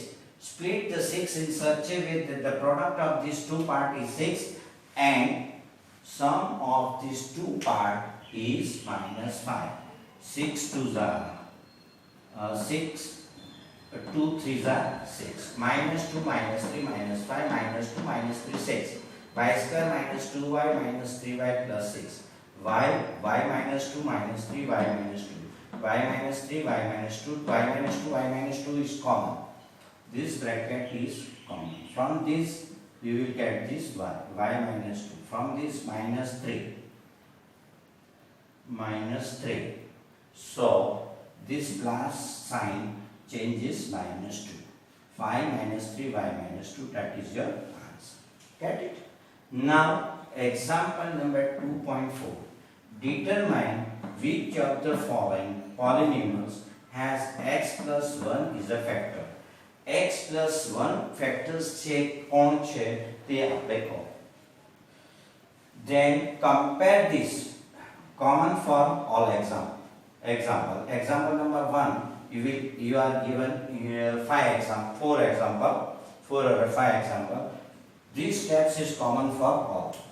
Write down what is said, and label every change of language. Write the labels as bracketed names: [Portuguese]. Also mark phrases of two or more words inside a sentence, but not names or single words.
[English] Split the 6 in such a way that the product of these two parts is 6 and sum of these two parts is minus 5. 6 2s are 6, 2 3s are 6. Minus 2 minus 3 minus 5 minus 2 minus 3 6. Y square minus 2y minus 3y plus 6. Y minus 2 minus 3 y minus 2. Y minus 3 y minus 2. Y minus 2 y minus 2 is common. This bracket is common. From this you will get this y minus 2. From this minus 3. Minus 3. So this plus sign changes minus 2. 5 minus 3 y minus 2, that is your answer. Get it? Now example number 2.4. Determine which of the following polynomials has x plus 1 is a factor. x plus 1 factors [Gujarati] છે કોણ છે તે આપણે કહો. [English] Then compare this common for all example number 1, you are given 4 example. 4 or 5 example. These steps is common for all.